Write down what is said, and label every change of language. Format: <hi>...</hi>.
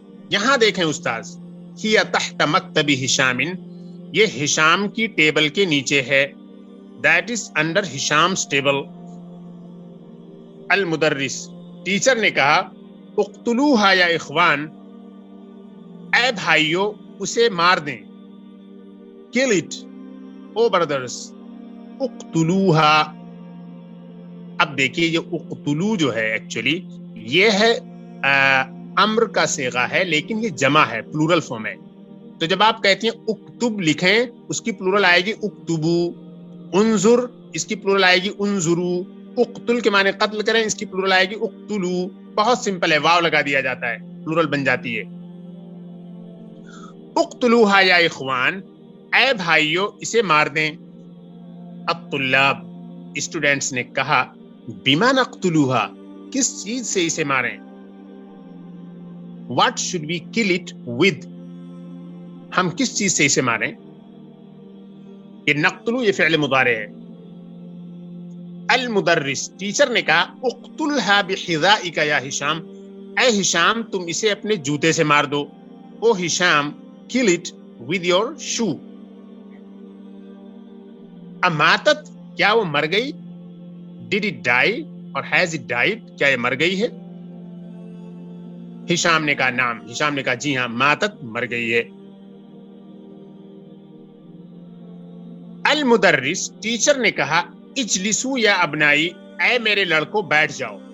<ur>یہاں دیکھیں استاذ،</ur> <ar>ہی تحت مکتب ہشام،</ar> <ur>یہ ہشام کی ٹیبل کے نیچے ہے.</ur> <en>That is under ہشام's table.</en> <ur>المدرس، teacher نے کہا،</ur> <ar>اقتلوها یا اخوان،</ar> <ur>اے بھائیو اسے مار دیں.</ur> <en>kill it O brothers.</en> <ur>اقتلوها، اب دیکھیے یہ اقتلو جو ہے ایکچولی یہ ہے امر کا صیغہ ہے، لیکن یہ جمع ہے، پلورل فارم ہے. تو جب آپ کہتے ہیں اکتب لکھیں، اس کی پلورل آئے گی اکتبو. انظر، اس کی پلورل آئے گی انظرو. اقتل کے معنی قتل کریں، اس کی پلورل آئے گی اقتلو. بہت سمپل ہے، واو لگا دیا جاتا ہے، پلورل بن جاتی ہے.</ur> <ar>اقتلوہا یا اخوان،</ar> <ur>اے بھائیو اسے مار دیں. الطلاب، اسٹوڈینٹس نے کہا،</ur> <ar>بما نقتلوہا،</ar> <ur>کس چیز سے اسے ماریں.</ur> <en>What should we kill it with،</en> <ur>ہم کس چیز سے اسے ماریں. یہ نقتلو یہ فعل مضارع ہے. المدرس، ٹیچر نے کہا،</ur> <ar>اقتلھا بحذائک یا ہشام،</ar> <ur>اے ہشام تم اسے اپنے جوتے سے مار دو. او ہشام،</ur> <en>kill it with your shoe.</en> <ur>اماتت، کیا وہ مر گئی.</ur> <en>Did it die اور has it died،</en> <ur>کیا یہ مر گئی ہے. ہشام نے کہا نام، ہشام نے کہا جی ہاں، ماتت مر گئی ہے. المدرس، ٹیچر نے کہا،</ur> <ar>اجلسو یا ابنائی،</ar> <ur>اے میرے لڑکوں بیٹھ جاؤ.</ur>